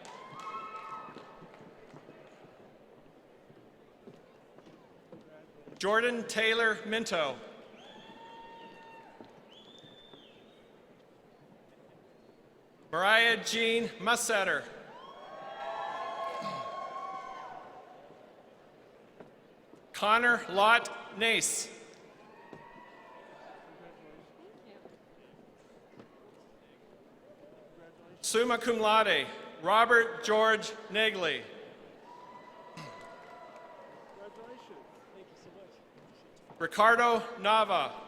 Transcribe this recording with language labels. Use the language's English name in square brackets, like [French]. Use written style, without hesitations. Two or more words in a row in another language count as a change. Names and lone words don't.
[English] Jordan Taylor Minto. Mariah Jean Mussetter. Connor Lott Nace. [Latin] Summa cum laude, [English] Robert George Negley. Ricardo Nava.